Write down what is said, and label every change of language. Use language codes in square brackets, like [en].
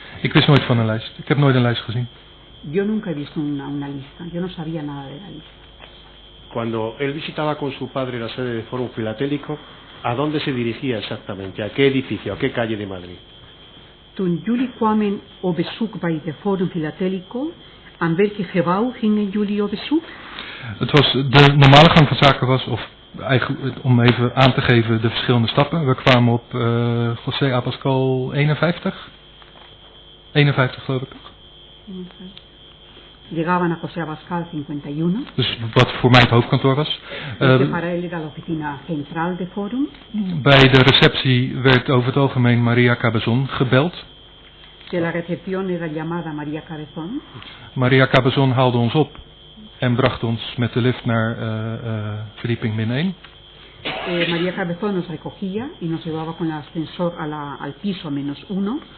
[nl] Ik wist nooit van een lijst. Ik heb nooit een lijst gezien. [es] Yo nunca he visto una lista. Yo no sabía nada de la lista. Cuando él visitaba con su padre la sede de Forum Filatélico, ¿a dónde se dirigía exactamente? ¿A qué edificio? ¿A qué calle de Madrid? [nl] Toen jullie kwamen op bezoek bij de Forum Filatélico, aan welke gebouw gingen jullie op bezoek? Het was, de normale gang van zaken was, of eigenlijk, om even aan te geven de verschillende stappen. We kwamen op José Abascal 51. 51 geloof ik. [es] Llegaban a José Abascal 51. [nl] Dus wat voor mij het hoofdkantoor was. [es] Para él era la oficina central de Forum. [nl] Bij de receptie werd over het algemeen Maria Cabezón gebeld. [es] De la recepción era llamada María Cabezón. [nl] Maria Cabezón haalde ons op en bracht ons met de lift naar verdieping -1. [es] María Cabezón nos recogía y nos llevaba con el ascensor al piso -1.